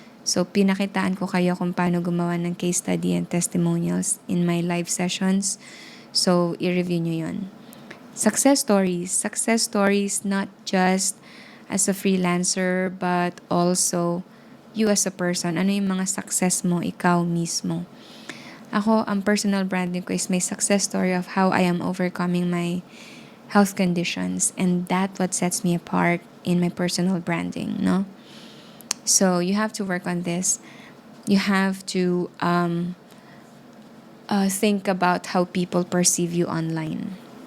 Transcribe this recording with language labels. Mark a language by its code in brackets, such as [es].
[tl] So, pinakitaan ko kayo kung paano gumawa ng case study and testimonials [en] in my live sessions. [tl] So, i-review nyo yun. [en] Success stories. Success stories not just as a freelancer, but also you as a person. [tl] Ano yung mga success mo, ikaw mismo. [en] Ako, ang personal branding ko is my success story of how I am overcoming my health conditions, and that what sets me apart in my personal branding, no? So you have to work on this. You have to think about how people perceive you online.